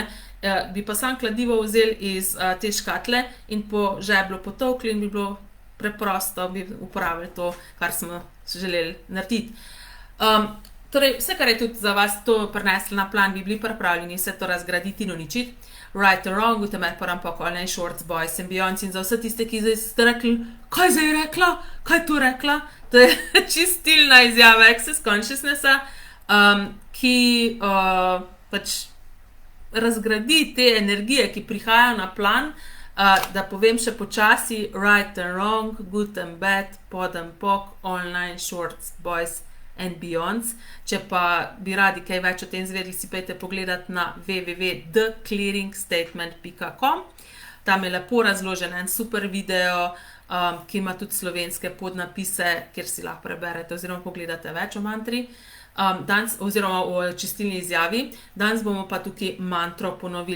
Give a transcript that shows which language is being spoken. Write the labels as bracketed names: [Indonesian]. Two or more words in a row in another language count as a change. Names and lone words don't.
[Slovenian] Bi pa sam kladivo vzeli iz te škatle in po žeblu potolkli in bi bilo preprosto, bi uporabljali to, kar smo želeli narediti. Torej, vse, kar je tudi za vas to prineslo na plan, bi bili pripravljeni vse to razgraditi in uničiti. [English] Right or wrong, utemer porampok, online shorts, boys and beyonds [Slovenian] in za vse tiste, ki ste rekli, kaj zdaj je rekla, kaj to rekla. To je čistilna izjava Access Consciousnessa, ki pač razgradi te energije, ki prihajajo na plan. Da povem še počasi, [English] right and wrong, good and bad, pod and pok, online shorts, boys and beyonds. [Slovenian] Če pa bi radi kaj več o tem zvedeli, si pejte pogledati na www.theclearingstatement.com. Tam je lepo razložen en super video, ki ima tudi slovenske podnapise, kjer si lahko preberete oziroma pogledate več o mantri. Danes, oziroma o čistilni izjavi. Danes bomo pa tukaj mantro ponovili.